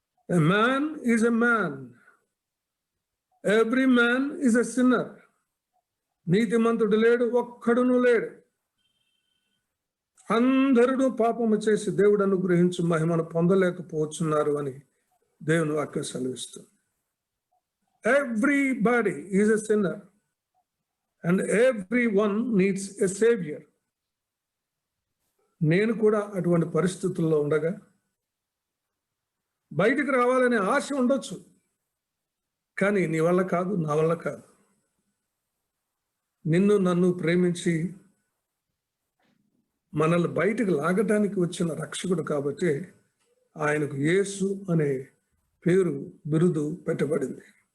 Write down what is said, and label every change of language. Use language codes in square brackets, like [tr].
[en] A man is a man, every man is a sinner. [te] నీతిమంతుడు లేడు, ఒక్కడును లేడు. అందరూ పాపము చేసి దేవుడు అనుగ్రహించు మహిమను పొందలేకపోతున్నారు అని దేవుని వాక్యం సెలవిస్తుంది. [en] Everybody is a sinner and everyone needs a savior. [te] నేను కూడా అటువంటి పరిస్థితుల్లో ఉండగా బయటికి రావాలనే ఆశ ఉండొచ్చు, కానీ నీ వల్ల కాదు, నా వల్ల కాదు. నిన్ను నన్ను ప్రేమించి మనల్ని బయటకు లాగటానికి వచ్చిన రక్షకుడు కాబట్టి ఆయనకు యేసు అనే పేరు, బిరుదు పెట్టబడింది.